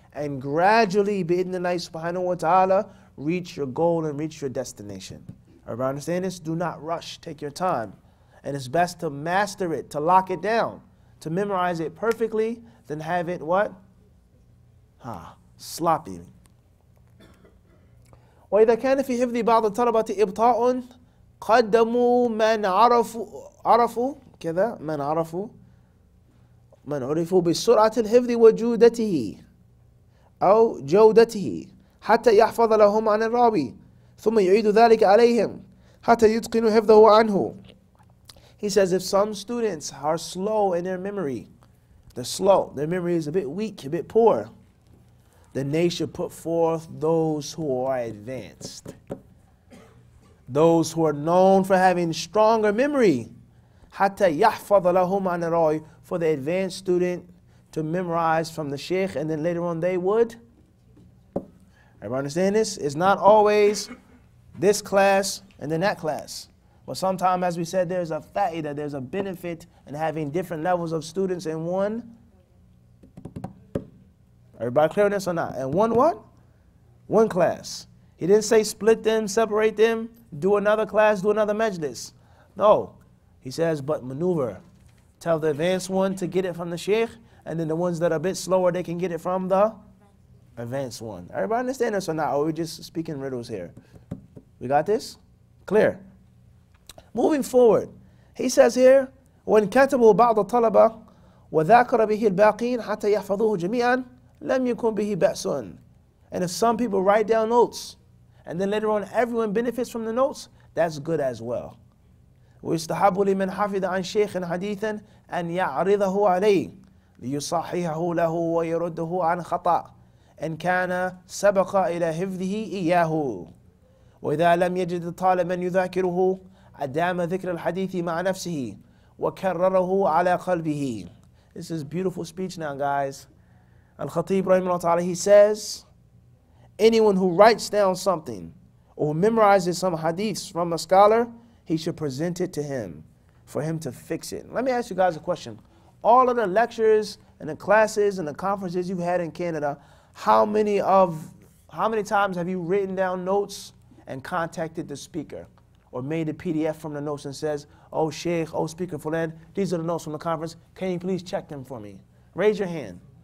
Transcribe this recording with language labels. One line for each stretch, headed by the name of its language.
English: and gradually, bi'idhnillahi subhanahu wa ta'ala, reach your goal and reach your destination. Everybody understand this? Do not rush. Take your time. And it's best to master it, to lock it down, to memorize it perfectly, than have it what? Sloppy.
Arabic: وإذا كان في حفظ بعض الطلبة إبطاء قدموا من عرفوا بسرعة الحفظ وجودته أو جودته حتى يحفظ لهم عن الراوي ثم يعيد ذلك عليهم حتى يتقنوا حفظه عنه.
English: He says if some students are slow in their memory, they're slow, their memory is a bit weak, a bit poor, then they should put forth those who are advanced, those who are known for having stronger memory.
Arabic: حتى يحفظ لهم عن الراوي,
English: for the advanced student to memorize from the sheikh, and then later on they would. Everybody understand this? It's not always this class and then that class. But sometimes, as we said, there's a fa'idah, there's a benefit in having different levels of students in one. Everybody clear on this or not? And one what? One class. He didn't say split them, separate them, do another class, do another majlis. No. He says, but maneuver. Tell the advanced one to get it from the sheikh, and then the ones that are a bit slower, they can get it from the advanced one. Everybody understand this or not? Or are we just speaking riddles here? We got this? Clear. Moving forward, he says here,
Arabic: وَإِنْ كَتَبُوا بَعْضَ الطَّلَبَةِ وَذَاكَرَ بِهِ الْبَاقِينَ حَتَّى يَحْفَظُوهُ جَمِيعًا لَمْ يَكُنْ بِهِ بَأْسٌ.
English: And if some people write down notes, and then later on everyone benefits from the notes, that's good as well.
Arabic: وَيُسْتَحَبُّ لِمَنْ حَفِظَ عَنْ شَيْخٍ حَدِيثًا أَنْ يَعْرِضَهُ عَلَيْهِ لِيُصَحِّحَهُ لَهُ وَيَرُدَّهُ عَنْ خَطَأٍ إن كان سبق إلى حفظه إياه. وإذا لم يجد طالبا يذاكره أدام ذكر الحديث مع نفسه وكرره على قلبه.
English: This is beautiful speech now, guys. Al-Khatib rahimahullah ta'ala, he says, anyone who writes down something or who memorizes some hadiths from a scholar, he should present it to him for him to fix it. Let me ask you guys a question. All of the lectures and the classes and the conferences you've had in Canada, how many times have you written down notes and contacted the speaker, or made a PDF from the notes and says, oh Sheikh, oh Speaker Fulan, these are the notes from the conference, can you please check them for me? Raise your hand.